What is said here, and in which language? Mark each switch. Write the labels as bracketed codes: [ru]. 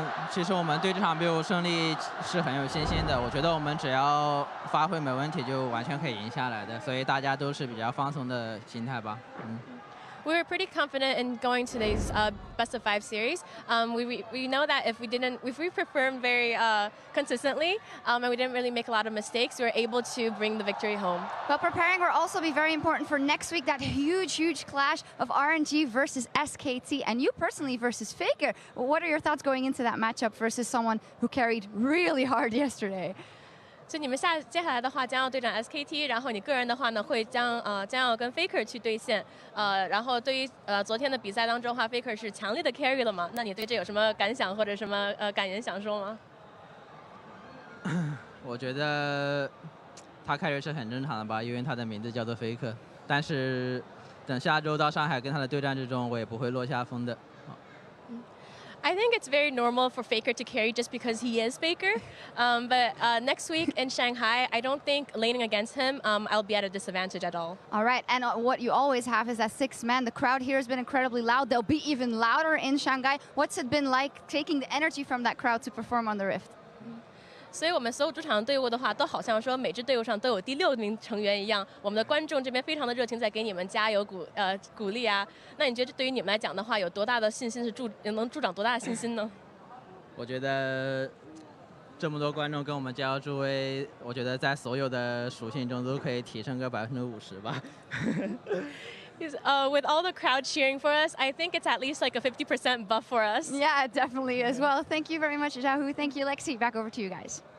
[zh] 其实我们对这场 BO5 胜利是很有信心的。我觉得我们只要发挥没问题，就完全可以赢下来的。所以大家都是比较放松的心态吧。 [en] We were pretty confident in going to these best of 5 series. We know that if we performed very consistently and we didn't really make a lot of mistakes, we were able to bring the victory home. But preparing will also be very important for next week, that huge clash of RNG versus SKT, and you personally versus Faker. What are your thoughts going into that matchup versus someone who carried really hard yesterday? [zh] 所以你们接下来的话将要对战 SKT， 然后你个人的话呢会将要跟 Faker 去对线，然后对于昨天的比赛当中的话 ，Faker 是强力的 carry 了嘛？那你对这有什么感想或者什么感言想说吗？我觉得他 carry 是很正常的吧，因为他的名字叫做 Faker。但是等下周到上海跟他的对战之中，我也不会落下风的。 [en] I think it's very normal for Faker to carry just because he is Faker. But next week in Shanghai, I don't think laning against him, I'll be at a disadvantage at all. All right, and what you always have is that 6-man. The crowd here has been incredibly loud. They'll be even louder in Shanghai. What's it been like taking the energy from that crowd to perform on the Rift? [zh] 所以我们所有主场队伍的话，都好像说每支队伍上都有第6名成员一样。我们的观众这边非常的热情，在给你们加油鼓励啊。那你觉得对于你们来讲的话，有多大的信心能助长多大的信心呢？我觉得这么多观众跟我们加油助威，我觉得在所有的属性中都可以提升个50%吧。 [en] With all the crowd cheering for us, I think it's at least like a 50% buff for us. Yeah, it definitely is. Well, thank you very much, Xiaohu. Thank you, Lexi. Back over to you guys.